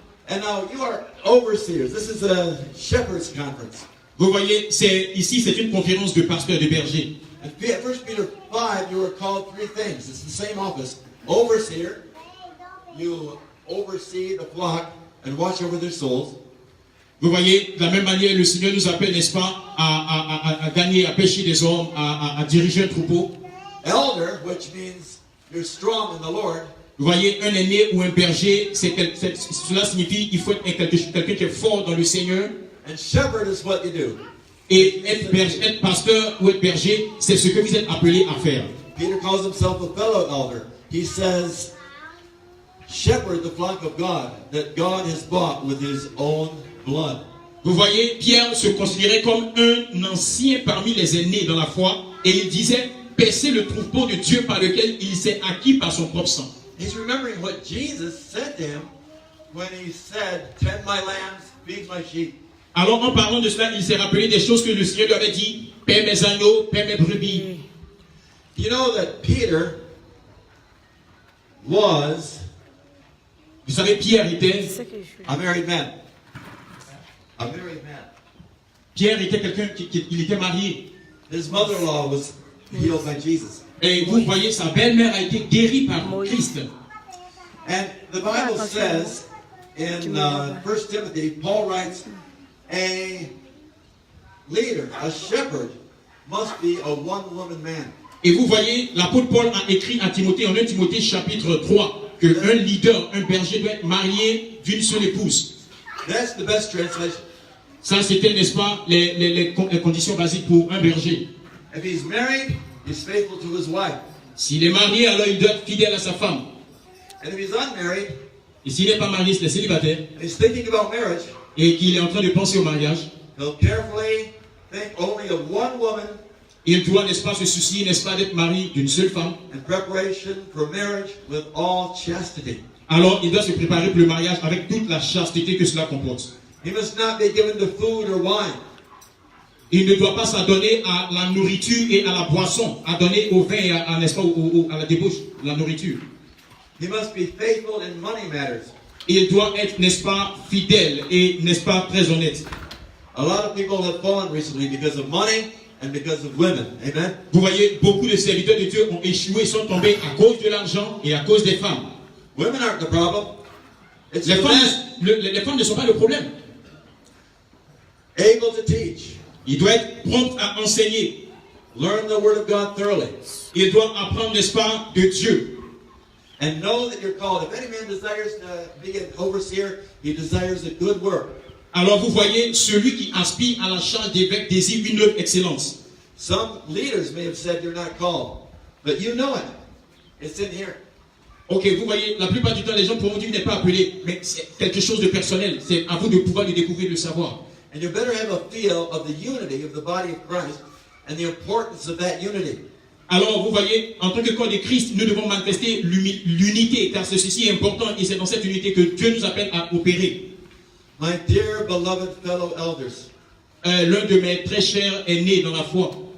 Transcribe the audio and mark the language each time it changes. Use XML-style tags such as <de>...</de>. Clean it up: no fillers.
<en>And now you are overseers. This is a shepherd's conference.</en> <fr>Vous voyez, ici c'est une conférence de pasteurs, de bergers.</fr> <en>In 1 Peter 5, you were called 3 things. It's the same office. Overseer. You oversee the flock and watch over their souls.</en> <fr>Vous voyez, de la même manière, le Seigneur nous appelle, n'est-ce pas, à gagner, à pêcher des hommes, à diriger un troupeau.</fr> <en>Elder, which means you're strong in the Lord.</en> <fr>Vous voyez, un aîné ou un berger, cela signifie qu'il faut être quelqu'un qui est fort dans le Seigneur.</fr> <en>And shepherd is what you do.</en> <fr>Et être pasteur ou être berger, c'est ce que vous êtes appelé à faire.</fr> <en>Peter calls himself a fellow elder. He says, shepherd the flock of God that God has bought with his own blood.</en> <fr>Vous voyez, Pierre se considérait comme un ancien parmi les aînés dans la foi, et il disait, paissez le troupeau de Dieu par lequel il s'est acquis par son propre sang.</fr> <en>He's remembering what Jesus said to him when he said, tend my lambs, feed my sheep.</en> <fr>Alors en parlant de cela, il s'est rappelé des choses que le Seigneur lui avait dit, paie mes agneaux, paie mes brebis.</fr> <en>You know that Peter was</en> <fr>Vous savez, Pierre était</fr> <en>a married man. A married man.</en> <fr>Pierre était quelqu'un il était marié.</fr> <en>His mother-in-law was healed by Jesus.</en> <fr>Et vous voyez, sa belle-mère a été guérie par Christ.</fr> <en>And the Bible says in 1 Timothy, Paul writes, a leader, a shepherd, must be a one-woman man.</en> <fr>Et vous voyez, l'apôtre Paul a écrit à Timothée, en 1 Timothée chapitre 3, qu'un leader, un berger doit être marié d'une seule épouse.</fr> <en>That's the best translation.</en> <fr>Ça, c'était, n'est-ce pas, les conditions basiques pour un berger.</fr> <en>If he's married, he's faithful to his wife.</en> <fr>S'il est marié, alors il doit être fidèle à sa femme.</fr> <en>And if he's unmarried,</en> <fr>Et s'il n'est pas marié, s'il est célibataire,</fr> <en>and he's thinking about marriage,</en> <fr>et qu'il est en train de penser au mariage,</fr> <en>he'll carefully think only of one woman</en> <fr>il doit, n'est-ce pas, se soucier, n'est-ce pas, d'être marié d'une seule femme.</fr> <en>in preparation for marriage with all chastity.</en> <fr>Alors, il doit se préparer pour le mariage avec toute la chasteté que cela comporte.</fr> <en>He must not be given to food or wine.</en> <fr>Il ne doit pas s'adonner à la nourriture et à la boisson, à donner au vin et à, n'est-ce pas, à la débauche, la nourriture.</fr> <en>He must be faithful in money matters.</en> <fr>Il doit être, n'est-ce pas, fidèle et, n'est-ce pas, très honnête.</fr> <en>A lot of people have fallen recently because of money and because of women. Amen?</en> <fr>Vous voyez, beaucoup de serviteurs de Dieu ont échoué, sont tombés à cause de l'argent et à cause des femmes.</fr> <en>Women aren't the problem. It's</en> <fr>Les</fr> <en>the</en> <fr>femmes,</fr> <en>man</en> <fr>les femmes ne sont pas le problème.</fr> <en>able to teach.</en> <fr>Il doit être prompt à enseigner.</fr> <en>Learn the Word of God thoroughly.</en> <fr>Il doit apprendre, n'est-ce pas, de Dieu.</fr> <en>And know that you're called. If any man desires to be an overseer, he desires a good work.</en> <fr>Alors vous voyez, celui qui aspire à la charge d'évêque désire une œuvre excellence.</fr> <en>Some leaders may have said you're not called, but you know it. It's in here.</en> <fr>Ok, vous voyez, la plupart du temps, les gens pourront dire, vous n'êtes pas appelé, mais c'est quelque chose de personnel. C'est à vous de pouvoir le découvrir, le savoir.</fr> <en>And you better have a feel of the unity of the body of Christ and the importance of that unity.</en> <fr>Alors, vous voyez, en tant que corps de Christ, nous devons manifester l'unité, car ceci est important, et c'est dans cette unité que Dieu nous appelle à opérer.</fr> <en>My dear beloved fellow elders,</en> <fr>L'un de mes très chers aînés dans la foi.</fr>